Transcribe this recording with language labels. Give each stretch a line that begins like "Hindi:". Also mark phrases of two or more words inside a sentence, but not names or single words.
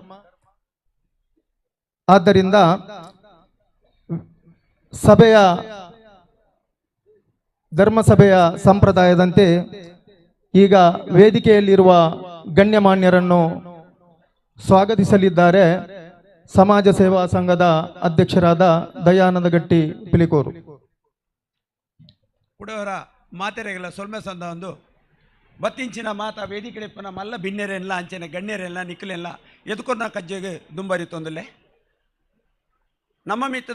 Kannada: ಆದ್ದರಿಂದ ಧರ್ಮಸಭೆಯ ಸಂಪ್ರದಾಯದಂತೆ ಈಗ ವೇದಿಕೆಯಲ್ಲಿರುವ ಗಣ್ಯಮಾನ್ಯರನ್ನು ಸ್ವಾಗತಿಸಲಿದ್ದಾರೆ. ಸಮಾಜ ಸೇವಾ ಸಂಘದ ಅಧ್ಯಕ್ಷರಾದ ದಯಾನಂದ ಗಟ್ಟಿ ಪಿಲಿಕೋರು.
Tulu: ಉಡವರ ಮಾತೆರೆಗಳ ಸೊಲ್ಮೆ ಸಂದ ಒಂದು ಬತ್ತಿಂಚಿನ ಮಾತ ವೇದಿಕೆಡಿಪ್ಪನ ಮಲ್ಲ ಭಿನ್ನೆರೆಲ್ಲ ಅಂಚೆನೆ ಗಣ್ಯರೆಲ್ಲ ನಿಕ್ಕಲೆಲ್ಲ ಎದುಕೊನ್ನ ಕಜ್ಜೆಗೆ ದುಂಬರಿ ತೊಂದಲೆ ನಮ್ಮ ಮಿತ್ತದ